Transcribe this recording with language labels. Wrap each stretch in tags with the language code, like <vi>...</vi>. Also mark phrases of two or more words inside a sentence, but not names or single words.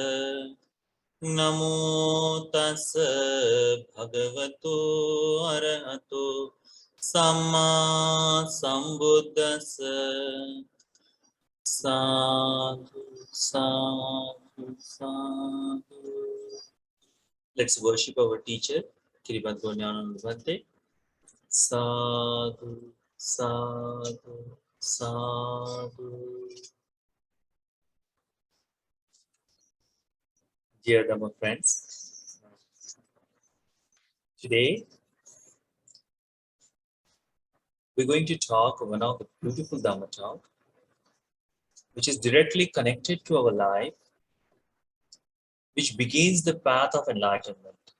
<pi>Namo tassa bhagavato arahato samma sambuddhassa. Sadhu, sadhu, sadhu.</pi> <en>Let's worship our teacher, Kiribantho Jnananda Bhante.</en> <pi>Sadhu, sadhu, sadhu.</pi> <en>Dear Dhamma friends, today we're going to talk one of the beautiful Dhamma talk, which is directly connected to our life, which begins the path of enlightenment.</en>